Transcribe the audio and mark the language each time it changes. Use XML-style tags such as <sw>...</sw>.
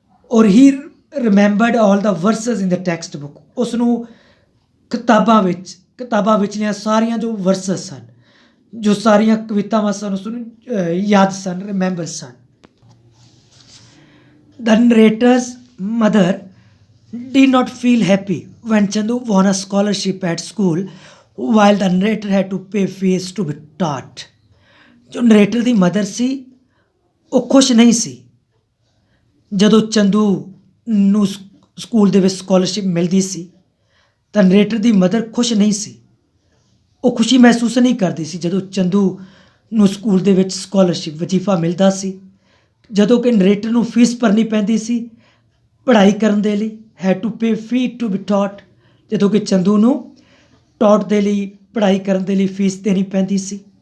<en>ਔਰ he remembered all the verses in the text book.</en> <pa>ਉਸ ਨੂੰ ਕਿਤਾਬਾਂ ਵਿਚਲੀਆਂ ਸਾਰੀਆਂ ਜੋ ਵਰਸਸ ਸਨ, ਜੋ ਸਾਰੀਆਂ ਕਵਿਤਾਵਾਂ ਸਨ, ਉਸ ਨੂੰ ਯਾਦ ਸਨ, remember son.</pa> <en>The narrator's mother did not feel happy when Chandu won a scholarship at school while the narrator had to pay fees to be taught.</en> <pa>ਜੋ ਨਰੇਟਰ ਦੀ ਮਦਰ ਸੀ ਉਹ ਖੁਸ਼ ਨਹੀਂ ਸੀ ਜਦੋਂ ਚੰਦੂ ਨੂੰ ਸਕੂਲ ਦੇ ਵਿੱਚ ਸਕਾਲਰਸ਼ਿਪ ਮਿਲਦੀ ਸੀ ਤਾਂ ਨਰੇਟਰ ਦੀ ਮਦਰ ਖੁਸ਼ ਨਹੀਂ ਸੀ। ਉਹ ਖੁਸ਼ੀ ਮਹਿਸੂਸ ਨਹੀਂ ਕਰਦੀ ਸੀ ਜਦੋਂ ਚੰਦੂ ਨੂੰ ਸਕੂਲ ਦੇ ਵਿੱਚ ਸਕਾਲਰਸ਼ਿਪ ਵਜ਼ੀਫਾ ਮਿਲਦਾ ਸੀ, ਜਦੋਂ ਕਿ ਨਰੇਟਰ ਨੂੰ ਫੀਸ ਭਰਨੀ ਪੈਂਦੀ ਸੀ ਪੜ੍ਹਾਈ ਕਰਨ ਦੇ ਲਈ,</pa> <en>had to pay fee to be taught,</en> <pa>ਜਦੋਂ ਕਿ ਚੰਦੂ ਨੂੰ ਟੌਟ ਦੇ ਲਈ ਪੜ੍ਹਾਈ ਕਰਨ ਦੇ ਲਈ ਫੀਸ ਦੇਣੀ ਪੈਂਦੀ ਸੀ।</pa>